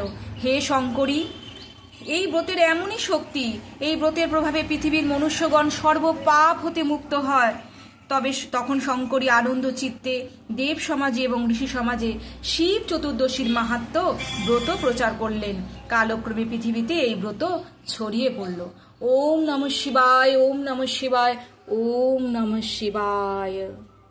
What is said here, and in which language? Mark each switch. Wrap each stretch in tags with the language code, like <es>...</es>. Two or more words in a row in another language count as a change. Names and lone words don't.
<bn>হে শঙ্করী, এই ব্রতের এমনই শক্তি, এই ব্রতের প্রভাবে পৃথিবীর মনুষ্যগণ সর্বপাপ হতে মুক্ত হয়। তখন শঙ্করী আনন্দ চিত্তে দেব সমাজে এবং ঋষি সমাজে শিব চতুর্দশীর মাহাত্ম্য ব্রত প্রচার করলেন। কালক্রমে পৃথিবীতে এই ব্রত ছড়িয়ে পড়ল।</bn> <sa>ওম নমঃ শিবায়, ওম নমঃ শিবায়, ওম নমঃ শিবায়।</sa>